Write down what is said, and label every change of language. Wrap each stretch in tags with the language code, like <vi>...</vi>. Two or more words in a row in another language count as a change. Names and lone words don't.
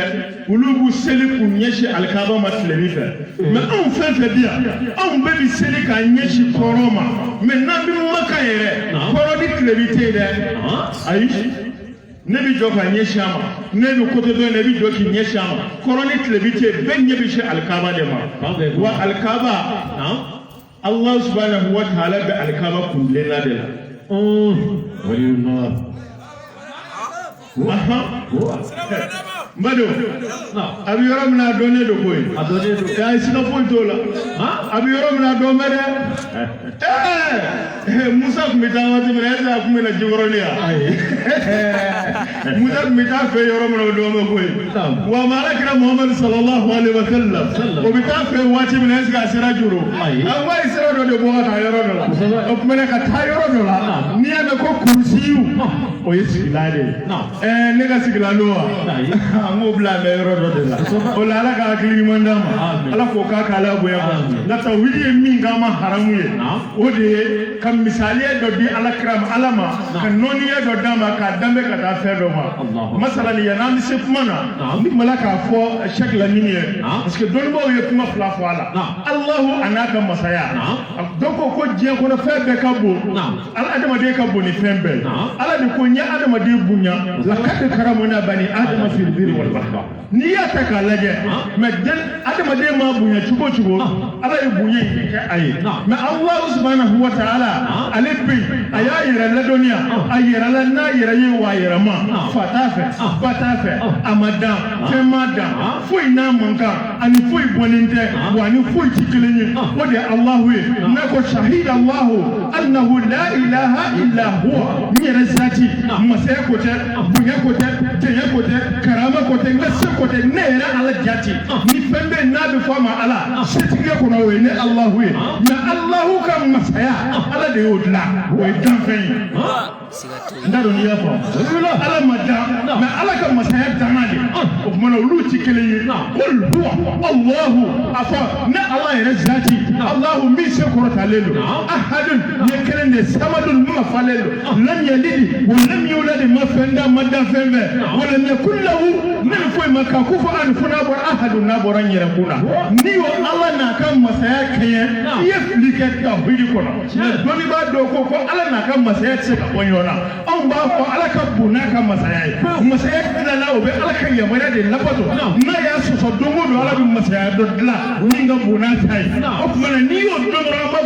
<bm>olu b'u seli k'u ɲɛsin Alikaaba ma tilebi fɛ mɛ anw fɛn fɛn bi yan anw bɛɛ bɛ seli k'a ɲɛsin kɔrɔ ma mɛ n'an bɛ Maka yɛrɛ kɔrɔ ni tilebi tɛ yen dɛ ayi ne bɛ jɔ ka ɲɛsin a ma ne bɛ côté dɔ in na i bɛ jɔ k'i ɲɛsin a ma kɔrɔ ni tilebi tɛ yen bɛɛ ɲɛ bɛ se Alikaaba de ma wa Alikaaba</bm> <ar>الله سبحانه وتعالى</ar> <bm>bɛ Alikaaba kuntilenna de la Mbado a bɛ yɔrɔ min na a dɔnnen don koyi a siga foyi t'o la a bɛ yɔrɔ min na a dɔn bɛ dɛ Musa tun bɛ taa waati min na</bm> <fr>est-ce que</fr> <bm>a tun bɛ na Jikɔrɔni yan Musa tun bɛ taa fɛ yɔrɔ min na o dɔn bɛ koyi wa Alakira Muhammad</bm> <ar>صلى الله عليه وسلم</ar> <bm>o bɛ taa fɛ waati min na</bm> <fr>est-ce que</fr> <bm>a sera Juro a ko a ye sira dɔ de bɔ ka taa yɔrɔ dɔ la o tuma na ka taa yɔrɔ dɔ la n'i y'a mɛn ko kurusiyu o ye sigilan de ye ne ka sigilan don wa an k'o bila mɛ yɔrɔ dɔ de la o la Ala ka hakili ɲuman d'an ma Ala k'o k'a k'ala bonya ma nka tawhidi ye min k'an ma haramu ye o de ye ka misaliya dɔ di Alakira ma Ala ma ka nɔniya dɔ d'a ma k'a danbe ka taa fɛn dɔ ma masalan yan n'an bɛ se kuma na n bɛ k'a fɔ Cheikh Lamini ye</bm> <fr>parce que</fr> <bm>dɔnnibaaw ye kuma fila fɔ a la Alahu a n'a ka masaya dɔ ko diɲɛ kɔnɔ fɛn bɛɛ ka bon adamaden ka bon ni fɛn bɛɛ Ala de ko n ye adamaden bonya</bm> <ar>لقد كرمنا بني آدم في البر والبحر</ar> <bm>n'i y'a ta k'a lajɛ mɛ adamaden ma bonya cogo o cogo Ala ye bonya in kɛ a ye mɛ</bm> <ar>الله سبحانه وتعالى</ar> <bm>ale bɛ yen a y'a yɛrɛ ladɔnniya a yɛrɛ la n'a yɛrɛ ye wa a yɛrɛ ma fa t'a fɛ ba t'a fɛ a ma dan fɛn ma dan foyi n'a man kan ani foyi bɔnnen tɛ wa ani foyi tɛ kelen ye o de ye Alahu ye n'a ko</bm> <ar>شهد الله أنه لا إله إلا</ar> <bm>huwa n yɛrɛ zati masaya ko tɛ bonya ko tɛ jɛnya ko tɛ karama ko tɛ n ka se ko tɛ ne yɛrɛ Ala jati ni fɛn bɛ yen n'a bɛ fɔ a ma Ala setigi kɔnɔ o ye ne Alahu ye mɛ Alahu ka masaya Ala de y'o dilan o ye danfɛn ye n t'a dɔn n'i y'a faamu Ala ma dan mɛ Ala ka masaya danna de o tuma na olu tɛ kelen ye</bm> <ar>قل هو الله</ar> <bm>a fɔ ne Ala yɛrɛ zati Allahu min se kɔrɔtalen don ahadun ye kelen de samadun min ma falen don</bm> <ar>لم يلد ولم يولد</ar> <bm>ma fɛn da ma dan fɛn bɛɛ</bm> <ar>ولم يكن له</ar> <bm>min foyi ma kan ko fɔ ani fana bɔra ahadun n'a bɔra bɔra n yɛrɛ kun na n'i y'o ala n'a ka masaya kɛɲɛ i ye fili kɛ tawhidi kɔnɔ dɔnnibaa dɔw ko ala n'a ka masaya tɛ se ka bɔ ɲɔgɔn na anw b'a fɔ ala ka bon n'a ka masaya ye masaya dilanna o bɛ ala ka yamaruya de labato n'a y'a sɔsɔ don o don ala bɛ masaya dɔ dilan min ka bon n'a ta ye o tuma na n'i y'o dɔn dɔrɔn an b'a</bm>